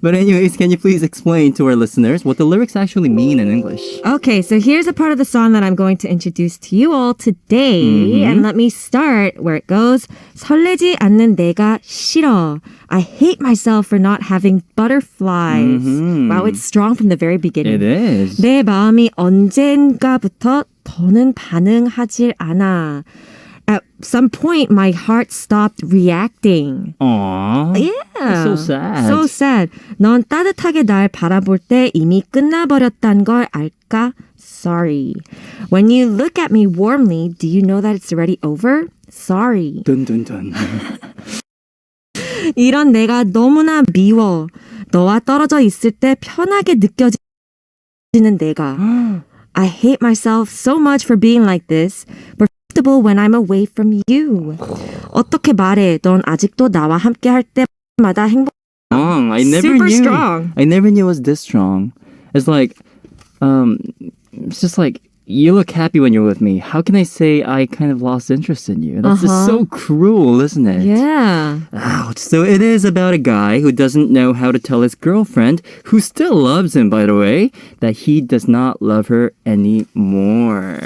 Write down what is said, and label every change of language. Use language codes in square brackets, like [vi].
[en] But anyways, can you please explain to our listeners what the lyrics actually mean in English? Okay, so here's a part of the song that I'm going to introduce to you all today. And let me start where it goes. [ko] 설레지 않는 내가 싫어. [en] I hate myself for not having butterflies. Wow, it's strong from the very beginning. It is. [ko] 내 마음이 언젠가부터 더는 반응하질 않아. [en] At some point, my heart stopped reacting. Aww. Yeah. So sad. So sad. [ko] 넌 따뜻하게 날 바라볼 때 이미 끝나버렸단 걸 알까? [en] Sorry. When you look at me warmly, do you know that it's already over? Sorry. 든든든. [ko] 이런 내가 너무나 미워. 너와 떨어져 있을 때 편하게 느껴지는 내가. [en] I hate myself so much for being like this, but comfortable when I'm away from you. [ko] 어떻게 말해? 넌 아직도 나와 함께 할 때마다 행복. [en] I never Super knew. strong. I never knew it was this strong. It's like, it's just like, you look happy when you're with me. How can I say I kind of lost interest in you? That's just so cruel, isn't it? Yeah. Ouch. So it is about a guy who doesn't know how to tell his girlfriend, who still loves him, by the way, that he does not love her anymore.